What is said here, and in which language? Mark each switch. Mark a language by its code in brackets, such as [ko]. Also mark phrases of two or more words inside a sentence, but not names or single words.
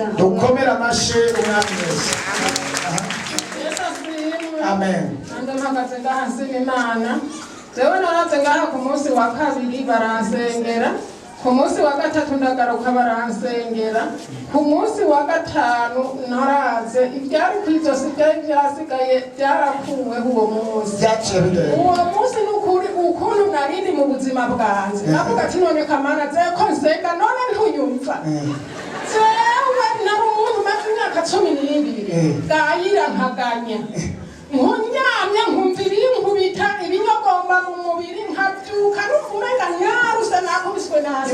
[rn] dukomere amashyi umwami wese. Amen. Ande mpagaze ngaha nsima Imana jewe naraze ngaha ku munsi wa kabiri baransengera ku munsi wa gatatu ndagaruka baransengera ku munsi wa gatanu naraze ibyari kwizosi byari byasigaye byarakuweho uwo munsi uwo munsi n'ukuri ukuntu narindi mu buzima bwanjye navuga ati none kamana zewe ko nsenga none ntuyumva jewe nari umuntu umaze imyaka 12 bwayira nkaganya nkunyamye nkumvira inkubita ibinyogomba mu mubiri nkabyuka n'ukumenga nyaruse nakubiswe nabi